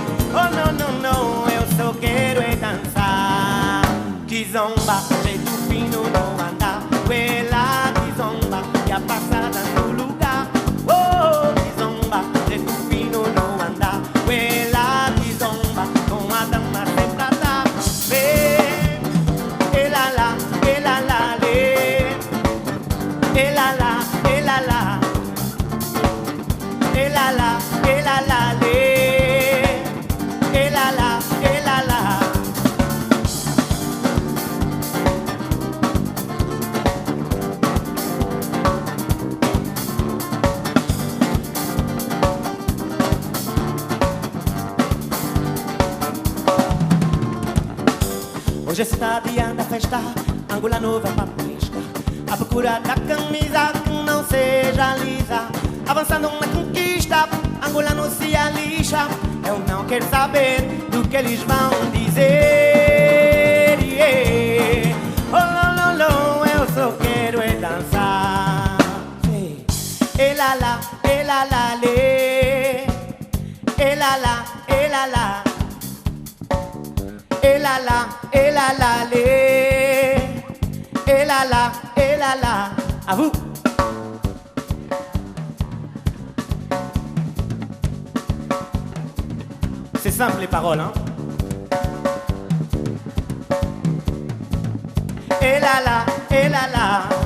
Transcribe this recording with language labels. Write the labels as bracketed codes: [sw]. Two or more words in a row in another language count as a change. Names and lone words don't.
[pt] Oh não, não, não, eu só quero é dançar. Kizomba, jeito fino no andar. Uela, Kizomba, e a passada no lugar. Oh, Kizomba, jeito fino no andar. Uela, Kizomba, com a dama sempre a dar. Elala, elala, le. Elala, elala. Elala, elala, le. Elala, elala. Hoje é cidade da festa, Angola nova pra pesca. À procura da camisa que não seja lisa. Avançando na conquista, Angola não se alixa. Eu não quero saber do que eles vão dizer. Yeah. Oh, não, não, não, eu só quero é dançar. Elala, elala, le. Elala, elala. Elala, elala, le. Elala, elala. [fr] À vous. C'est simple les paroles, hein. Elala, elala.